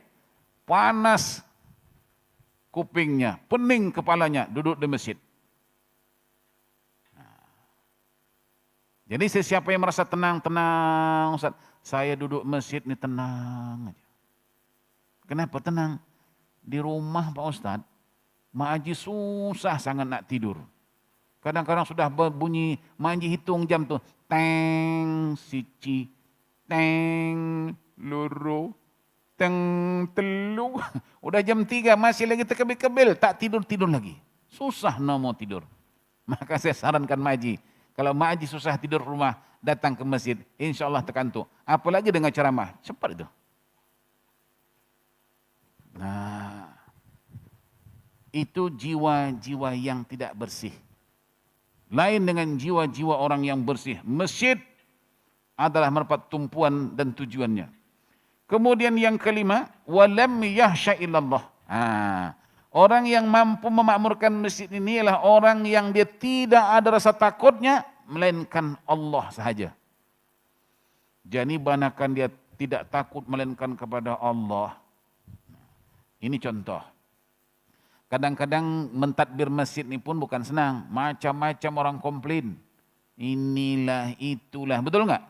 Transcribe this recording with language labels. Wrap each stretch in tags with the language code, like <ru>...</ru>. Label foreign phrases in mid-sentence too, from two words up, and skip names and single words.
<ms>Panas kupingnya, pening kepalanya duduk di masjid. Jadi sesiapa yang merasa tenang, Ustaz, saya duduk masjid ini tenang aja. Kenapa tenang? Di rumah Pak Ustaz, Mak Haji susah sangat nak tidur. Kadang-kadang sudah berbunyi, Mak Haji hitung jam tu.</ms> <jv>Teng, sici, teng, luru, teng, telu.</jv> <ms>Udah jam 3 masih lagi terkebil-kebil, tak tidur-tidur lagi. Susah nak mau tidur. Maka saya sarankan Mak Haji, kalau Mak Haji susah tidur rumah, datang ke masjid,</ms> <ar>إن شاء الله</ar> <ms>terkantuk. Apalagi dengan ceramah, cepat itu. Nah, itu jiwa-jiwa yang tidak bersih. Lain dengan jiwa-jiwa orang yang bersih. Masjid adalah merupakan tumpuan dan tujuannya. Kemudian yang kelima,</ms> <ar>ولم يخش إلا الله.</ar> <ms>Orang yang mampu memakmurkan masjid ini adalah orang yang dia tidak ada rasa takutnya, melainkan Allah sahaja. Jadi banakan dia tidak takut melainkan kepada Allah. Ini contoh. Kadang-kadang mentadbir masjid ini pun bukan senang. Macam-macam orang komplain. Inilah, itulah. Betul enggak?</ms>